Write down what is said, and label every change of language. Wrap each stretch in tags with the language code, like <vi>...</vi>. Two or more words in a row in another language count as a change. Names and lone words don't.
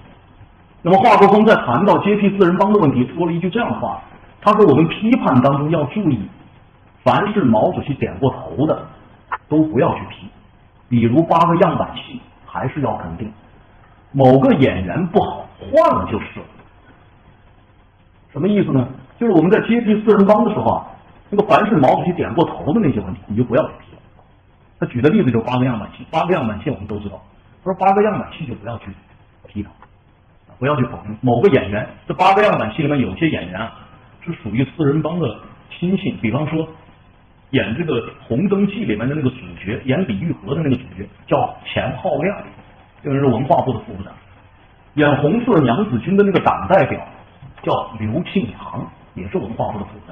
<zh>那麼华国锋在談到接替四人幫的問題，說了一句這樣的話，他說我們批判當中要注意，凡是毛主席點過頭的都不要去批，比如8個樣板戲還是要肯定，某個演員不好換了就是了。什麼意思呢？就是我們在接替四人幫的时候啊，那个凡是毛主席點過頭的那些問題你就不要去批了。他舉的例子就是 8個樣板戲，8個樣板戲我們都知道，他說8個樣板戲就不要去批他，不要去否定某個演員。這8個樣板戲裡面有些演員啊是屬於四人幫的親信，比方說演這個《紅燈記》裡面的那個主角，演李玉和的那個主角叫錢浩亮，這個是文化部的副部長；演紅色娘子軍的那個黨代表叫劉慶堂，也是文化部的副部長。</zh>